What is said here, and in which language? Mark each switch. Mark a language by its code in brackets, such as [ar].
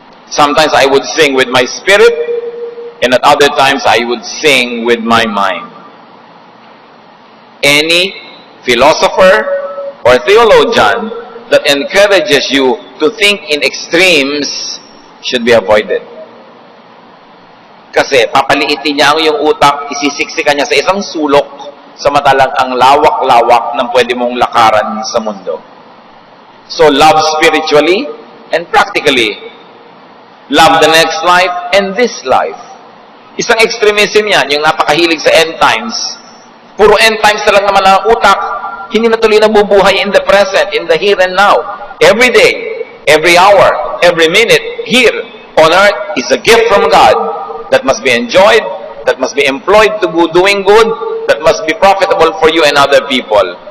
[en] Sometimes I would sing with my spirit, and at other times I would sing with my mind. Any philosopher or theologian that encourages you to think in extremes should be avoided. [tl] Kasi papaliitin niya ang iyong utak, isisiksikan niya sa isang sulok, samantalang ang lawak-lawak ng pwede mong lakaran sa mundo. [en] So love spiritually and practically. Love the next life and this life. [tl] Isang extremism yan, yung napakahilig sa end times. Puro end times na lang naman ang utak. Hindi na tuloy nabubuhay [en] in the present, in the here and now. Every day, every hour, every minute, here on earth is a gift from God that must be enjoyed, that must be employed to doing good, that must be profitable for you and other people.